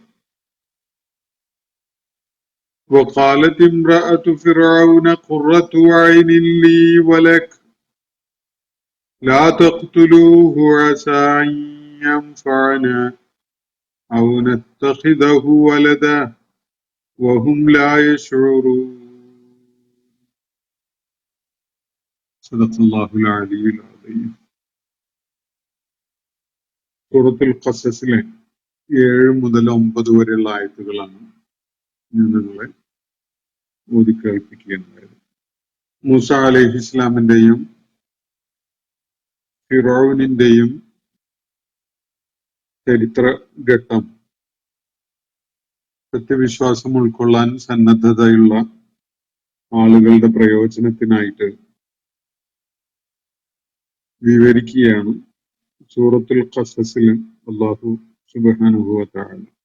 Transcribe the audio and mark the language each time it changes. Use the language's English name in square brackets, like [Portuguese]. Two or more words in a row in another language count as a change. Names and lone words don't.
[Arabic] وقالت امرأة فرعون قرة عين لي ولك لا تقتلوه عسى أن ينفعنا أو نتخذه ولدا وهم لا يشعرون. صدق الله العلي العظيم. [Malayalam] സൂറത്തുൽ ഖസസിലെ 7 മുതൽ 9 വരെയുള്ള ആയത്തുകളാണ് ഞാൻ നിങ്ങളെ ഓതി കേൾപ്പിക്കുകയുണ്ടായത്. മൂസ അലൈഹി ഇസ്ലാമിന്റെയും ഫിറൗനിന്റെയും ചരിത്ര ഘട്ടം സത്യവിശ്വാസം ഉൾക്കൊള്ളാൻ സന്നദ്ധതയുള്ള ആളുകളുടെ പ്രയോജനത്തിനായിട്ട് വിവരിക്കുകയാണ് സൂറത്തുൽ ഖസസിൽ അല്ലാഹു [Arabic] سبحانه وتعالى.